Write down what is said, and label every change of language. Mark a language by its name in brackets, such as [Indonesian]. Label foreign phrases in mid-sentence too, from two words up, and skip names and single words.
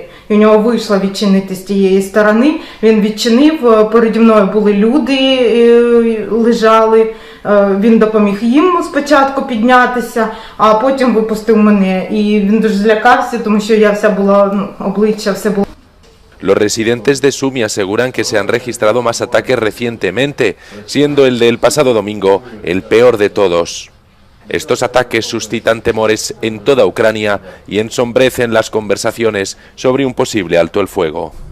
[Ukrainian] І у нього вийшло відчинити з тієї сторони. Він відчинив, переді мною були люди, лежали. Він допоміг їм спочатку піднятися, а потім випустив мене. І він дуже злякався, тому що я вся була, обличчя, все було. [Spanish] Los residentes de Sumy aseguran que se han registrado más ataques recientemente, siendo el del pasado domingo el peor de todos. Estos ataques suscitan temores en toda Ucrania y ensombrecen las conversaciones sobre un posible alto el fuego.